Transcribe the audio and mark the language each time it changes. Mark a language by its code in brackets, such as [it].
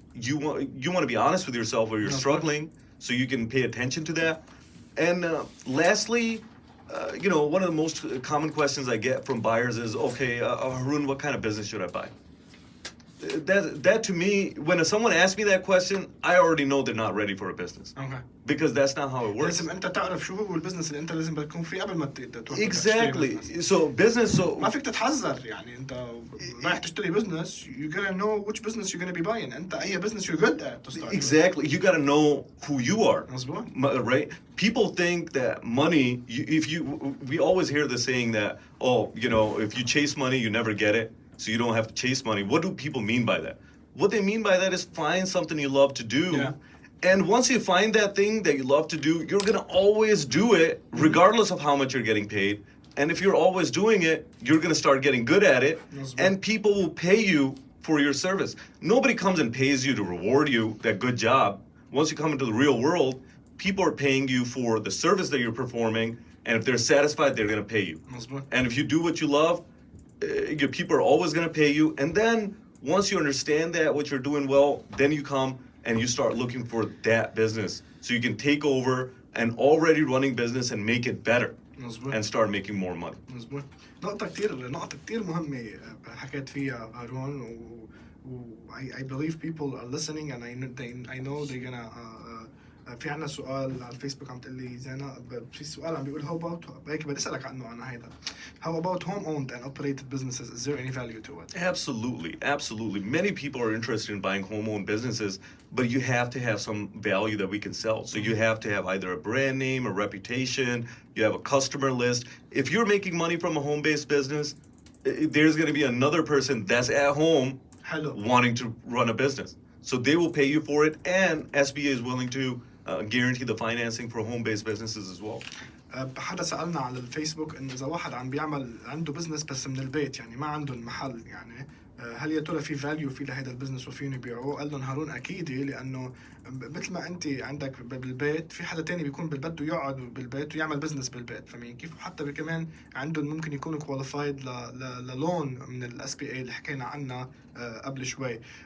[en] You want to be honest with yourself where you're struggling, so you can pay attention to that. And lastly, one of the most common questions I get from buyers is, okay, Haroon, what kind of business should I buy? That to me, when someone asks me that question, I already know they're not ready for a business. Okay. Because that's not how it works. [ar] لازم أنت تعرف شو هو البزنس اللي أنت لازم تكون فيه قبل ما تروح. [en] Exactly. So business. [ar] ما فيك تتحذر يعني أنت رايح تشتري business. [en] You gotta know which business you're gonna be buying. [ar] أنت أي [en] business you're good at to start. Exactly. You gotta know who you are. [ar] مظبوط. [en] Right. People think that money. We always hear the saying that, if you chase money, you never get it. So you don't have to chase money. What do people mean by that? What they mean by that is find something you love to do. Yeah. And once you find that thing that you love to do, you're going to always do it regardless of how much you're getting paid. And if you're always doing it, you're going to start getting good at it. And people will pay you for your service. Nobody comes and pays you to reward you that good job. Once you come into the real world, people are paying you for the service that you're performing, and if they're satisfied, they're going to pay you. And if you do what you love, your people are always going to pay you. And then once you understand that what you're doing well, then you come and you start looking for that business so you can take over an already running business and make it better. And start making more money. [ar] مظبوط. نقطة كتير مهمة حكيت فيها هارون [en] I believe people are listening and I know they're gonna [ar] في عنا سؤال على الفيسبوك عم تقول لي زينة في سؤال عم بيقول [en] how about هيك بدي أسألك عنه أنا هيدا how about home-owned and operated businesses, is there any value to it? Absolutely. Many people are interested in buying home-owned businesses, but you have to have some value that we can sell. So you have to have either a brand name, a reputation, you have a customer list. If you're making money from a home-based business, there's going to be another person that's at home wanting to run a business. So they will pay you for it, and SBA is willing to guarantee the financing for home-based businesses as well. [ar] حدا سألنا على الفيسبوك إنه إذا واحد عم بيعمل عنده بزنس بس من البيت يعني ما عنده المحل يعني هل يا ترى في فاليو في لهذا البزنس وفين يبيعوه؟ قال لهم هارون أكيد لأنه مثل ما أنت عندك بالبيت في حدا تاني بيكون بده يقعد بالبيت ويعمل بزنس بالبيت فمين كيف حتى كمان عندهم ممكن يكونوا كواليفايد للون من الاس بي اي اللي حكينا عنه قبل شوي.